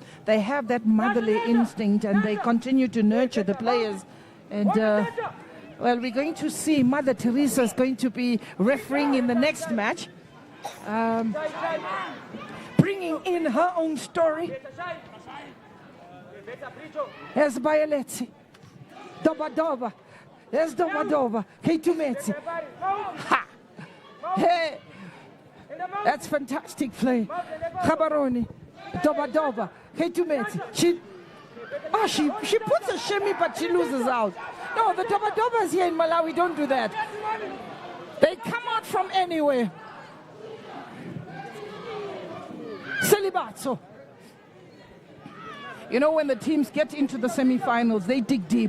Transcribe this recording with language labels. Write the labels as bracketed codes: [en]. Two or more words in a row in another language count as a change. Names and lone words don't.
[en] They have that motherly instinct, and they continue to nurture the players. And well, we're going to see Mother Teresa is going to be refereeing in the next match, bringing in her own story. Here's Bayeletsi. Doba. There's Doba. Keitumeti. Ha! Hey! That's fantastic play. Gaborone. Doba. Keitumeti. She puts a shimmy, but she loses out. No, the Dobas here in Malawi don't do that. They come out from anywhere. Celibato. You know, when the teams get into the semi-finals, they dig deep.